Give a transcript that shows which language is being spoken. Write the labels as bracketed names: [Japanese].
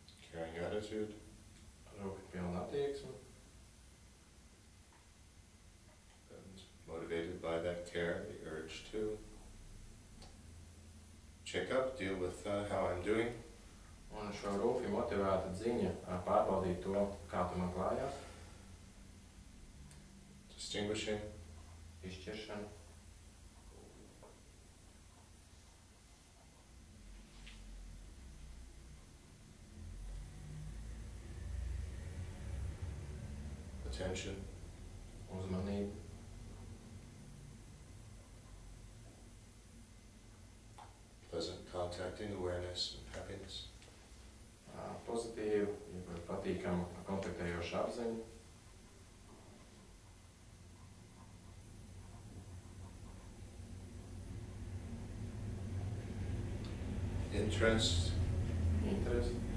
[English] caring attitude, [Latvian] rūpīgi pilna attieksme, [English] and motivated by that care, the urge to check up, deal with how I'm doing. [Latvian] un šo rūpīgi motivēta ziņa pārbaudīt to, kā tu man klājās, [English] Distinguishing, [Latvian] izšķiršana, [English] attention, [Latvian] uzmanība, [English] pleasant contacting awareness and happiness. [Latvian] Pozitīva, patīkama, kontaktējoša apziņa, [English] Interest, [Latvian] interese,